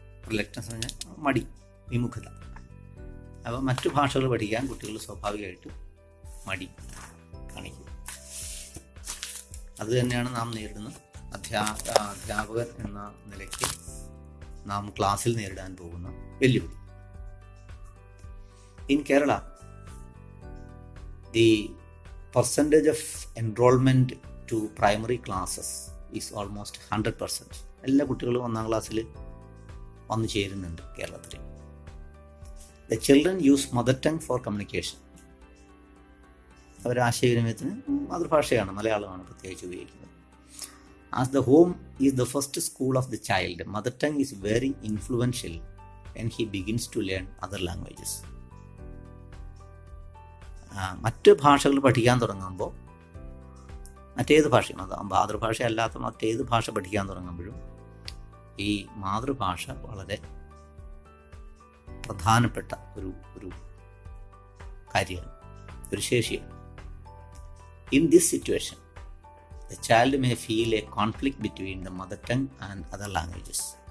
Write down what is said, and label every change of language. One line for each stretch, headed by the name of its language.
Malayalam: Reluctance എന്ന് പറഞ്ഞാൽ മടി, വിമുഖത. അപ്പോൾ മറ്റു ഭാഷകൾ പഠിക്കാൻ കുട്ടികൾ സ്വാഭാവികമായിട്ട് മടി കാണിക്കും. അത് തന്നെയാണ് നാം നേരിടുന്ന അധ്യാപകൻ എന്ന നിലയ്ക്ക് നാം ക്ലാസ്സിൽ നേരിടാൻ പോകുന്ന വെല്ലുവിളി.
English: In Kerala, the percentage of enrollment to primary classes is almost 100%.
Malayalam: എല്ലാ കുട്ടികളും 1ാം ക്ലാസ്സിൽ വന്നു ചേരുന്നുണ്ട് കേരളത്തിൽ.
English: The children use mother tongue for communication.
Malayalam: അവർ ആശയവിനിമയത്തിന് മാതൃഭാഷയാണ്, മലയാളമാണ് പ്രത്യേകിച്ച് ഉപയോഗിക്കുന്നത്.
English: As the home is the first school of the child, mother tongue is very influential when he begins to learn other languages.
Malayalam: മറ്റ് ഭാഷകൾ പഠിക്കാൻ തുടങ്ങുമ്പോൾ, മറ്റേത് ഭാഷയും, അത് മാതൃഭാഷ അല്ലാത്ത മറ്റേത് ഭാഷ പഠിക്കാൻ തുടങ്ങുമ്പോഴും ഈ മാതൃഭാഷ വളരെ പ്രധാനപ്പെട്ട ഒരു കാര്യമാണ്, ഒരു ശേഷിയാണ്.
English: In this situation the child may feel a conflict between the mother tongue and other languages.